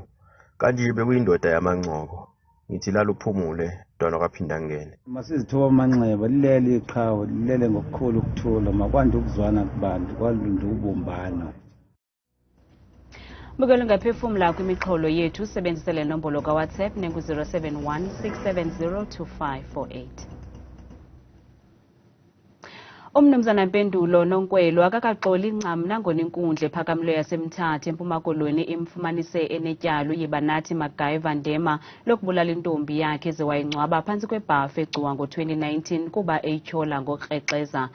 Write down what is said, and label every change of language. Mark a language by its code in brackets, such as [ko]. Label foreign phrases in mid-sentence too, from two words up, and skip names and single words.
[zu] Kanti bekuyindoda yamancoko. Ngithi laluphumule mntwana kwaphindangene. Masizithoba amanxeba lilele iqhawe lilele ngokukhulu ukuthula makwande ukuzwana kubantu kwalunde ubumbano. [xh] Bukela ngaphefumula kwimixholo yethu sebenzisa le nombolo kaWhatsApp nengu-071 670 2548. Umnumzana Mpendulo Nonkwelo akakaxoli incam nangona inkundla ephakamileyo yaseMthatha eMpuma Koloni imfumanise enetyala uyibanathi Magayi Vandema lokubulala intombi yakhe ezewayingcwaba phantsi kwebhafu egcuwa ngo-2019 kuba etyhola ngokrexeza.